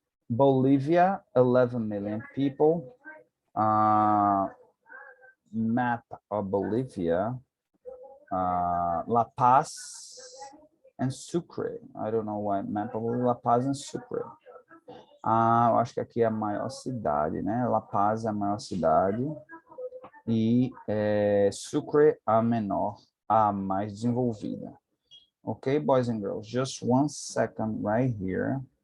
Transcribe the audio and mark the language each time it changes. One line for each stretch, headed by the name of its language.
English: Bolivia, 11 million people. Map of Bolivia, La Paz and Sucre. I don't know why map of La Paz and Sucre.
Portuguese: Eu acho que aqui é a maior cidade, né? La Paz é a maior cidade e Sucre a menor, a mais desenvolvida.
English: Okay, boys and girls, just 1 second right here.